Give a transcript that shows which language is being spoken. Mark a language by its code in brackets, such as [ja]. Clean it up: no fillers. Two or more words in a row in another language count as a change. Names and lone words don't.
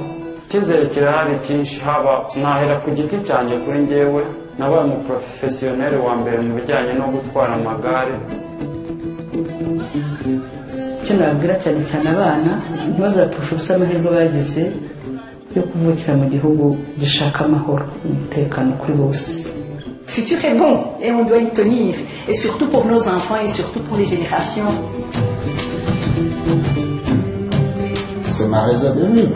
[rw] Icyizere kirahari cyinshi, haba nahera ku giti cyanjye kuri njyewe nabaye umuprofesiyoneri wa mbere mu bijyanye no gutwara amagare. icyo nababwira cyane cyane abana ntibazapfusha ubusa amahirwe bagize yo kuvukira mu gihugu gishaka amahoro umutekano kuri bose. [fr] Le futur est bon et on doit y tenir, et surtout pour nos enfants et surtout pour les générations. C'est ma raison de vivre.